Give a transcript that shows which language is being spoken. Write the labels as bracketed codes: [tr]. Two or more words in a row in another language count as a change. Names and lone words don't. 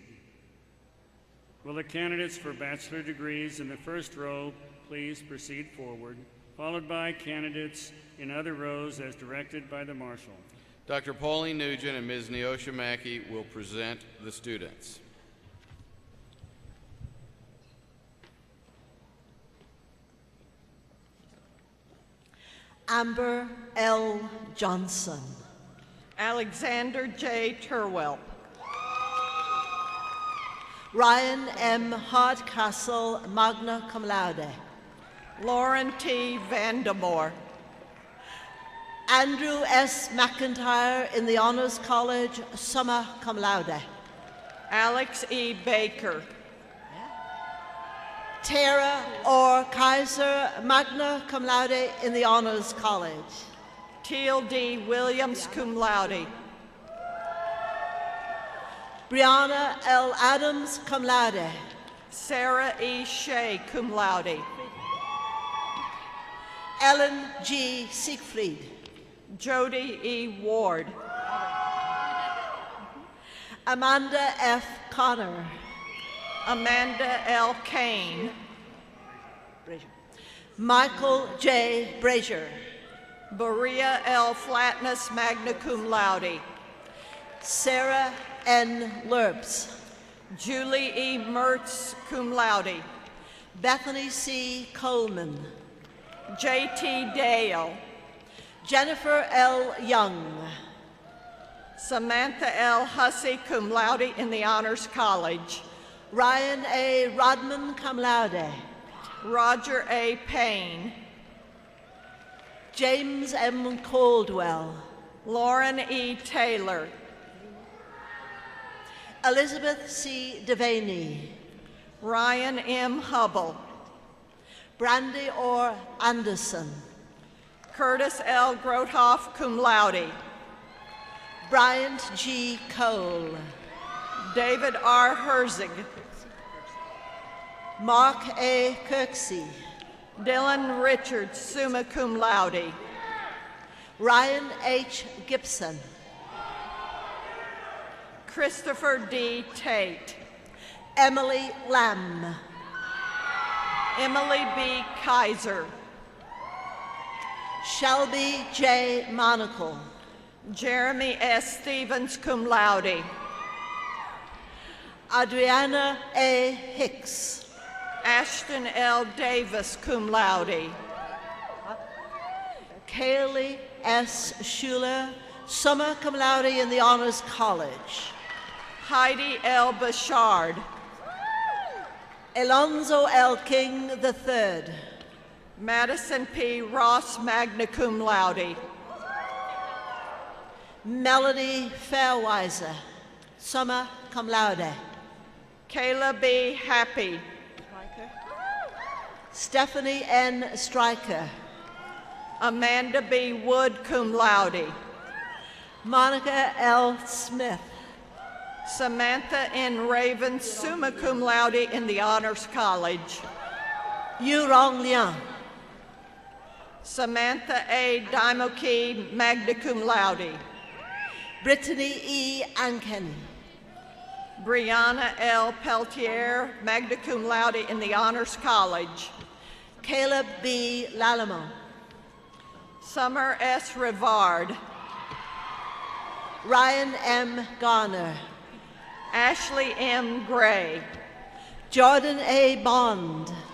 [en] Will the candidates for bachelor degrees in the first row please proceed forward, followed by candidates in other rows as directed by the marshal. Dr. Pauline Nugent and Ms. Neosha Mackey will present the students. Amber L. Johnson. Alexander J. Turwelp. Ryan M. [la] Hardcastle, magna cum laude. [en] Lauren T. Vandemore. Andrew S. McIntyre in the Honors College, [la] summa cum laude. [en] Alex E. Baker. Tara Orr Kaiser, [la] magna cum laude [en] in the Honors College. Teal D. Williams, [la] cum laude. [en] Brianna L. [la] Adams, cum laude. Sarah E. Shea, cum laude. [en] Ellen G. Siegfried. Jody E. Ward. Amanda F. Connor. Amanda L. Kane. Michael J. Brazier. Berea L. [la] Flatness, magna cum laude. [en] Sarah N. Lerps, [la] Julie E. Mertz, cum laude. [en] Bethany C. Coleman, J.T. Dale, Jennifer L. Young, Samantha L. Hussey, [la] cum laude [en] in the Honors College. Ryan A. [la] Rodman, cum laude, [en] Roger A. Payne, James M. Caldwell, Lauren E. Taylor, Elizabeth C. Devaney, Ryan M. Hubble, Brandy Orr Anderson, [la] Curtis L. Grothoff, cum laude. [en] Bryant G. Cole, David R. Herzig, Mark A. Kirksey, Dylan Richards, [la] summa cum laude. [en] Ryan H. Gibson, Christopher D. Tate, Emily Lamb, Emily B. Kaiser, Shelby J. Monacle, Jeremy S. Stevens, [la] cum laude. [en] Adriana A. Hicks, [la] Ashton L. Davis, cum laude. [en] Kaylee S. Schuler, [la] summa cum laude [en] in the Honors College, Heidi L. Bouchard, Alonzo L. King III, Madison P. Ross, [la] magna cum laude. Melody Fairweiser, summa cum laude, [en] Kayla B. Happy, Stephanie N. Stryker, Amanda B. Wood, [la] cum laude. [en] Monica L. Smith, Samantha N. Raven, [la] summa cum laude [en] in the Honors College. Yu Rong Liang, Samantha A. [la] Daimoki, magna cum laude. [en] Brittany E. Ankeny, Brianna L. Peltier, [la] magna cum laude [en] in the Honors College. Caleb B. Lallemont, Summer S. Rivard, Ryan M. Garner, Ashley M. Gray, Jordan A. Bond,